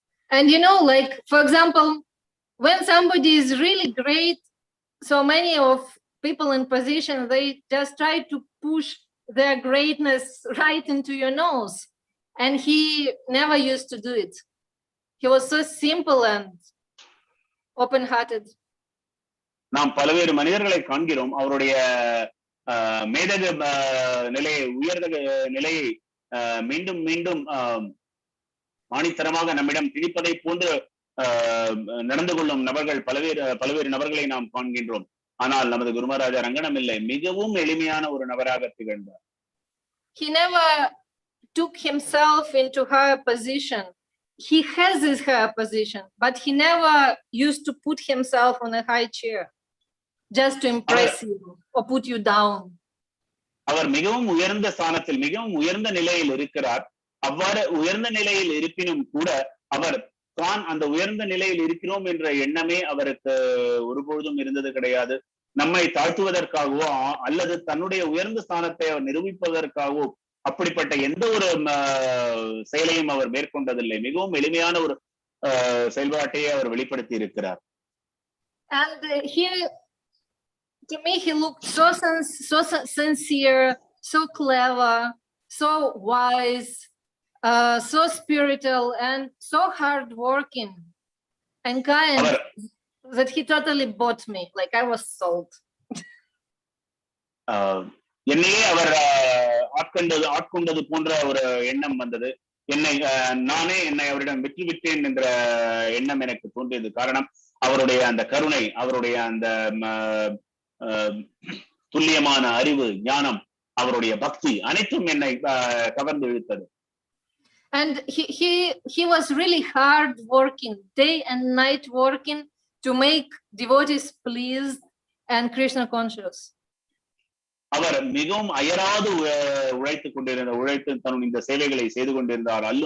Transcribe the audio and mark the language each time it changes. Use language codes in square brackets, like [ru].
[en] And you know, like for example, when somebody is really great, so many of people in position, they just try to push their greatness right into your nose, and he never used to do it. He was so simple and open-hearted. [ta] நாம் பல்வேறு மனிதர்களை காண்கிறோம். அவருடைய மேதக நிலையை, உயர்ந்த நிலையை மீண்டும் ஆணித்தரமாக நம்மிடம் திணிப்பதை போன்று நடந்து கொள்ளும் நபர்கள் பல்வேறு நபர்களை நாம் காண்கின்றோம். ஆனால் நமது குருமராஜா ரங்கனம் இல்லை, மிகவும் எளிமையான ஒரு நபராக திகழ்ந்தார். [en] He never took himself into higher position. He has his higher position, but he never used to put himself on a high chair just to impress you or put you down. [ta] அவர் மிகவும் உயர்ந்த ஸ்தானத்தில் மிகவும் உயர்ந்த நிலையில் இருக்கிறார். அவ்வாறு உயர்ந்த நிலையில் இருப்பினும் கூட அவர் தான் அந்த உயர்ந்த நிலையில் இருக்கிறோம் என்ற எண்ணமே அவருக்கு ஒருபொழுதும் இருந்தது கிடையாது. நம்மை தாழ்த்துவதற்காகவோ அல்லது தன்னுடைய உயர்ந்த ஸ்தானத்தை அவர் நிரூபிப்பதற்காகவோ அப்படிப்பட்ட எந்த ஒரு செயலையும் அவர் மேற்கொண்டதில்லை. மிகவும் எளிமையான ஒரு செயல்பாட்டையே அவர் வெளிப்படுத்தி இருக்கிறார். [en] And here, to me, he looked so sincere, so clever, so wise, so spiritual, and so hardworking and kind that he totally bought me, like I was sold. [ta] என்னையே அவர் ஆட்கொண்டது போன்ற ஒரு எண்ணம் வந்தது. என்னை அவரிடம் விற்றுவிட்டேன் என்ற எண்ணம் எனக்கு தோன்றியது. காரணம் அவருடைய அந்த கருணை, அவருடைய அந்த துல்லியமான அறிவு, ஞானம், அவருடைய பக்தி அனைத்தும் என்னை கவர்ந்து இழுத்தது. [en] And he was really hard working, day and night working to make devotees pleased and Krishna conscious. [ta] அவர் மிகவும் அயராது உழைத்து தன்னுடைய இந்த சேவைகளை செய்து கொண்டிருந்தார்.